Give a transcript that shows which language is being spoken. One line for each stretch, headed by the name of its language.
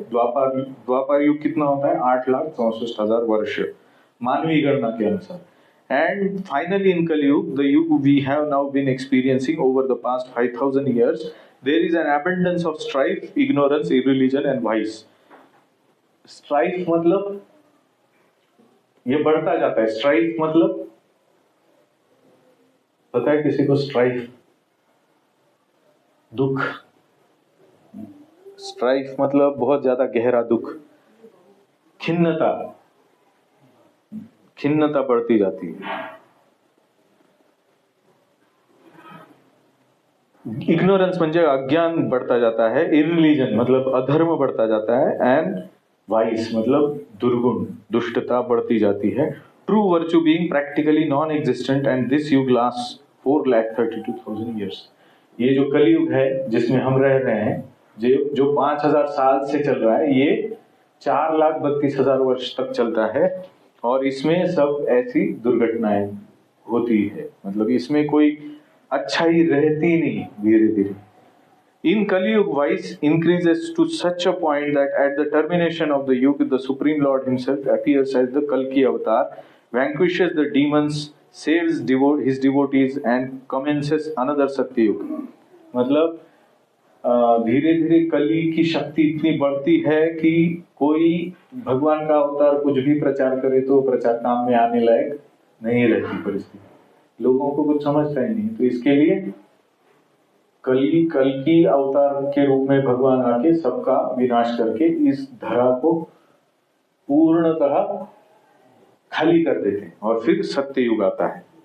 Hindi: द्वापर युग कितना होता है? 8,64,000 वर्ष मानवीय गणना के अनुसार।
English: And finally in Kali Yuga, the Yuga we have now been experiencing over the past 5,000 years, there is an abundance of strife, ignorance, irreligion and vice.
Hindi: Strife मतलब ये बढ़ता जाता है। Strife मतलब पता है किसी को? स्ट्राइफ दुख। स्ट्राइफ मतलब बहुत ज्यादा गहरा दुख। खिन्नता बढ़ती जाती है। इग्नोरेंस म्हणजे अज्ञान बढ़ता जाता है। इरिलीजन मतलब अधर्म बढ़ता जाता है।
English: and vice
Hindi: मतलब दुर्गुण, दुष्टता बढ़ती जाती है।
English: True virtue being practically non existent and this yuga last 4,32,000 years.
Hindi: ये जो कलयुग है जिसमें हम रह रहे हैं, जो 5,000 साल से चल रहा है, ये 4,32,000 वर्ष तक चलता है। और इसमें सब ऐसी दुर्घटनाएं होती है, मतलब इसमें कोई अच्छाई रहती नहीं धीरे धीरे।
English: In Kali Yuga, vice increases to such a point that at the termination of the Yuga, the Supreme Lord himself appears as the Kalki avatar, vanquishes the demons, saves his devotees and commences another Satya Yuga।
Hindi: मतलब धीरे धीरे कली की शक्ति इतनी बढ़ती है कि कोई भगवान का अवतार कुछ भी प्रचार करे तो प्रचार काम में आने लायक नहीं रहती परिस्थिति। लोगों को कुछ समझता ही नहीं। तो इसके लिए कल की अवतार के रूप में भगवान आके सबका विनाश करके इस धरा को पूर्णतः खाली कर देते हैं और फिर सत्य युग आता है।